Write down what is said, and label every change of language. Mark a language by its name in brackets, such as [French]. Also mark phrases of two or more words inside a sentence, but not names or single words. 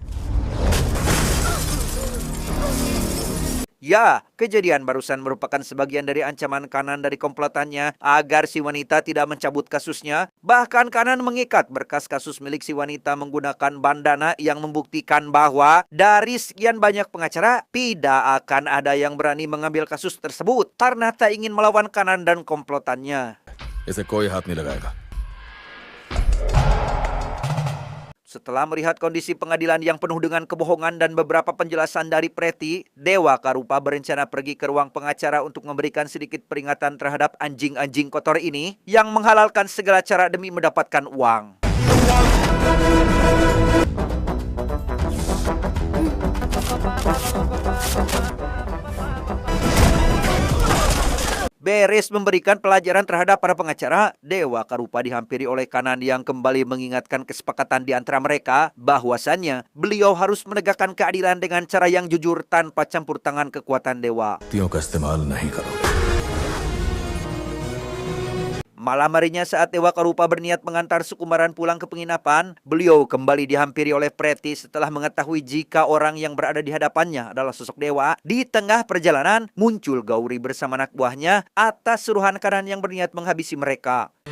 [Indonesian] Ya, kejadian barusan merupakan sebagian dari ancaman kanan dari komplotannya agar si wanita tidak mencabut kasusnya. Bahkan kanan mengikat berkas kasus milik si wanita menggunakan bandana yang membuktikan bahwa dari sekian banyak pengacara, tidak akan ada yang berani mengambil kasus tersebut karena tak ingin melawan kanan dan komplotannya. [Hindi] इसे कोई हाथ नहीं लगाएगा. [Indonesian] Setelah melihat kondisi pengadilan yang penuh dengan kebohongan dan beberapa penjelasan dari Preti, Dewa Karupa berencana pergi ke ruang pengacara untuk memberikan sedikit peringatan terhadap anjing-anjing kotor ini yang menghalalkan segala cara demi mendapatkan uang. Beres memberikan pelajaran terhadap para pengacara, Dewa Karupa dihampiri oleh kanan yang kembali mengingatkan kesepakatan di antara mereka bahwasannya beliau harus menegakkan keadilan dengan cara yang jujur tanpa campur tangan kekuatan dewa. [Hindi] तियों का इस्तेमाल नहीं करो. [Indonesian] Malam harinya saat Dewa Karupa berniat mengantar Sukumaran pulang ke penginapan, beliau kembali dihampiri oleh Preti setelah mengetahui jika orang yang berada di hadapannya adalah sosok dewa. Di tengah perjalanan, muncul Gauri bersama anak buahnya atas suruhan kanan yang berniat menghabisi mereka.